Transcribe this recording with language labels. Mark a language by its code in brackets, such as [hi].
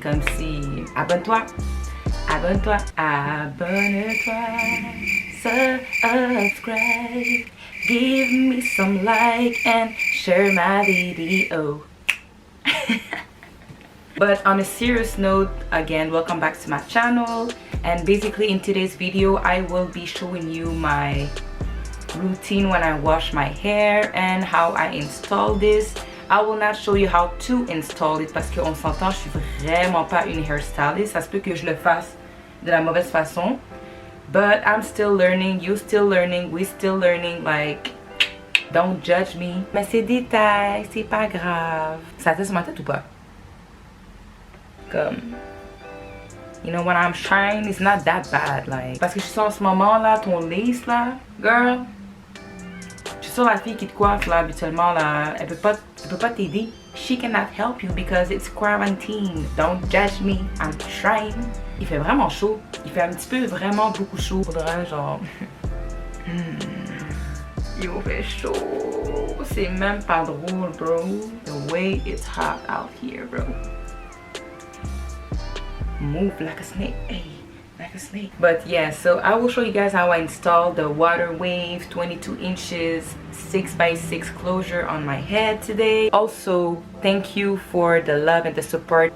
[fr] Comme si, abonne-toi, abonne-toi, abonne-toi, [en] subscribe, give me some like and share my video. But on a serious note, again, welcome back to my channel. And basically in today's video, I will be showing you my routine when I wash my hair and how I install this. I will not show you how to install it [fr] parce qu'on s'entend, je suis vraiment pas une hairstylist. Ça se peut que je le fasse de la mauvaise façon. [en] But I'm still learning, you still learning, we still learning, like, don't judge me. [fr] Mais c'est détail, c'est pas grave. Ça teste sur ma tête ou pas? Comme, [en] you know, when I'm trying, it's not that bad, like, [fr] parce que je suis en ce moment là, ton lace là, girl, je suis sur la fille qui te coiffe là, habituellement là, elle peut pas t'aider. [en] She cannot help you because it's quarantine. Don't judge me, I'm trying. [fr] Il fait vraiment chaud, il fait un petit peu vraiment beaucoup chaud. Faudrait genre, il fait chaud, c'est même pas drôle, bro. [en] The way it's hot out here, bro. Move like a snake, hey, like a snake. But yeah, so I will show you guys how I install the Water Wave 22 inches 6x6 closure on my head today. Also, thank you for the love and the support.